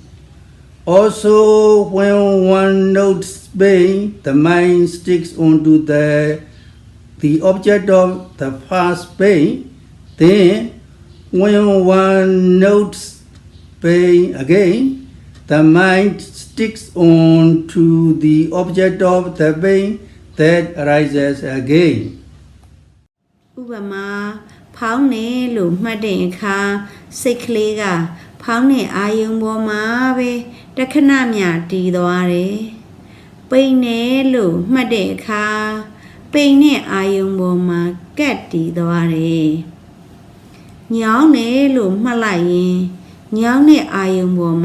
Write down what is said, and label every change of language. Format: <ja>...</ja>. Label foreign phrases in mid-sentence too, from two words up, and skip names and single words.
<en>Also, when one notes pain, the mind sticks onto the object of the first pain. Then, when one notes pain again, the mind sticks onto the object of the pain that arises again.</en> <my>ဥပမာဖောင်းနေလို့မှတ်တဲ့အခါစိတ်ကလေးကဖောင်းတဲ့အာယုံပေါ်မှာပဲတခဏမျှတည်သွားတယ်။ပိန်နေလို့မှတ်တဲ့ အခါပိန်တဲ့အာယုံပေါ်မှာကက်တည်သွားတယ်။ညောင်းနေလို့မှတ်လိုက်ရင်ညောင်းတဲ့အာယုံပေါ်</my>